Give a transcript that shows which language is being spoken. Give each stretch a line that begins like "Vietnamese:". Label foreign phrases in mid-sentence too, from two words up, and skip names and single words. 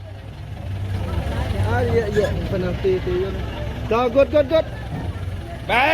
Malay: Iya, penalti itu ya. Dah,
English: good. Back.